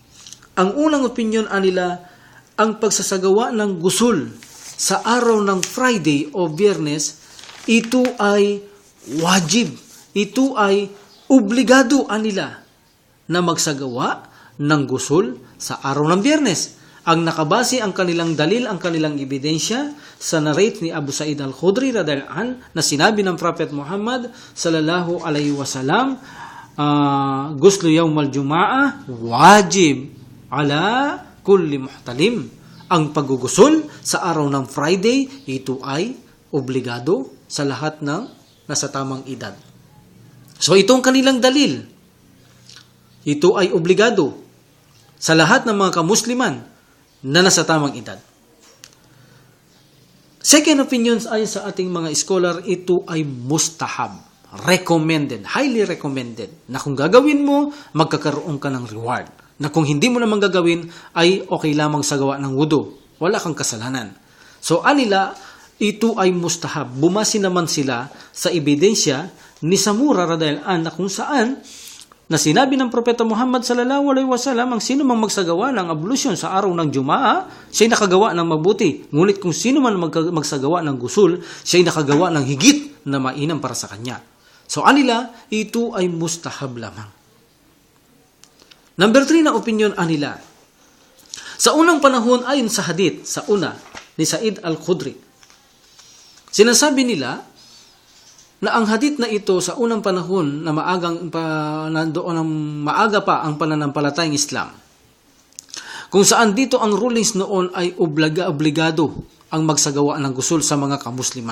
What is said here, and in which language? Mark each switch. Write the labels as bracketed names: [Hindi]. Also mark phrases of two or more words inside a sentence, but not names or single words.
[Filipino] Ang unang opinion nila ang pagsasagawa ng gusul sa araw ng Friday o Biyernes, ito ay wajib. Ito ay obligado nila na magsagawa ng gusul sa araw ng Biyernes. Ang nakabase ang kanilang dalil, ang kanilang ebidensya sa narrate ni Abu Sa'id al-Khudri [Arabic] رضي الله عنه [Filipino] na sinabi ng Prophet Muhammad [Arabic] صلى الله عليه وسلم, غسل يوم الجمعة واجب على كل محتلم. [Filipino] Ang paggugusul sa araw ng Friday, ito ay obligado sa lahat ng nasa tamang edad. So itong kanilang dalil, ito ay obligado sa lahat ng mga kamusliman na nasa tamang edad. [English] Second opinions [Filipino] ayon sa ating mga scholar, ito ay mustahab, recommended, [English] highly recommended, [Filipino] na kung gagawin mo, magkakaroon ka ng reward. Na kung hindi mo naman gagawin, ay okay lamang sa gawa ng wudu. Wala kang kasalanan. So anila, ito ay mustahab. Bumasi naman sila sa ebidensya ni Samura [Arabic] رضي الله عنه [Filipino] na kung saan na sinabi ng Propeta Muhammad [Arabic] صلى الله عليه وسلم, [Filipino] ang sino mang magsagawa ng ablusyon sa araw ng Jumaa, siya'y nakagawa ng mabuti. Ngunit kung sino man magsagawa ng gusul, siya'y nakagawa ng higit na mainam para sa kanya. So anila, ito ay mustahab lamang. [English] Number 3 [Filipino] na opinion anila. Sa unang panahon, ayon sa hadith, sa una, ni Sa'id al-Khudri, sinasabi nila na ang hadith na ito sa unang panahon na maaga pa ang pananampalatayang Islam, kung saan dito ang rulings noon ay obligado ang magsagawa ng gusul sa mga kamusliman.